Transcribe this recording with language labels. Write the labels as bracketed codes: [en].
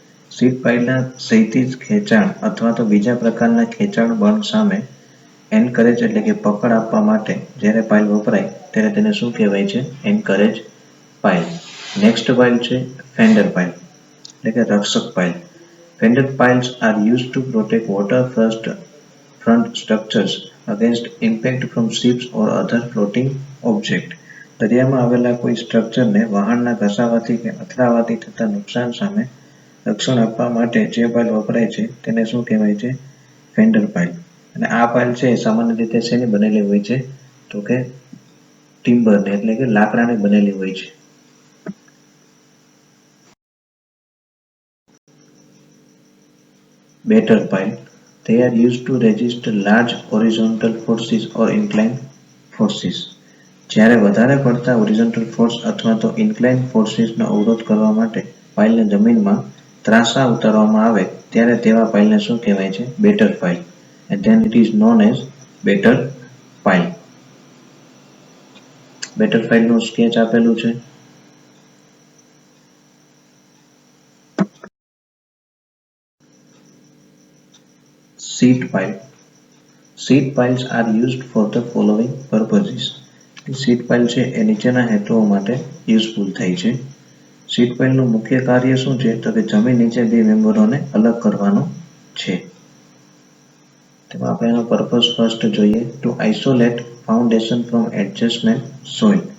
[gu] Sheet પાઇલના ક્ષૈતિજ ખેંચાણ અથવા તો બીજા પ્રકારના ખેંચાણ બળ સામે એન્કરેજ એટલે કે પકડ આપવા માટે જ્યારે પાઇલ વપરાય ત્યારે તેને શું કહેવાય છે? Anchorage pile. નેક્સ્ટ પાઇલ છે ફેન્ડર પાઇલ એટલે કે રક્ષક pile. [en] Fender piles are used to protect waterfront structures against impact from ships or other floating objects. [gu] દરિયામાં આવેલા કોઈ સ્ટ્રક્ચરને વહાણના ઘસાવાથી કે અથડાવાથી થતા નુકસાન સામે રક્ષણ આપવા માટે જે પાઇલ વપરાય છે તેને શું કહેવાય છે? ફેન્ડર પાઇલ. અને આ પાઇલ છે સામાન્ય રીતે શેની બનેલી હોય છે? તો કે ટિમ્બરની એટલે કે લાકડાની બનેલી હોય છે. [en] Batter pile. They are used to resist large horizontal forces or inclined forces. [gu] જ્યારે વધારે પડતા હોરિઝોન્ટલ ફોર્સ અથવા તો ઇન્ક્લાઇન ફોર્સિસનો અવરોધ કરવા માટે પાઇલને જમીનમાં ત્રાંસા ઉતારવામાં આવે ત્યારે તેવા પાઇલને શું કહેવાય છે? Better pile. [en] And then it is known as better pile. [gu] Better પાઇલનું sketch આપેલું છે. [en] Sheet pile. Sheet piles are used for the following purposes. [gu] Sheet pile છે એ નીચેના હેતુઓ માટે યુઝફુલ થાય છે. શીટ પાઇલનું મુખ્ય કાર્ય શું છે? તો કે જમીન નીચે બે મેમ્બરોને અલગ કરવાનું છે. તેમાં આપણે એનો પર્પઝ ફર્સ્ટ જોઈએ. [en] To isolate foundation from adjustment soil.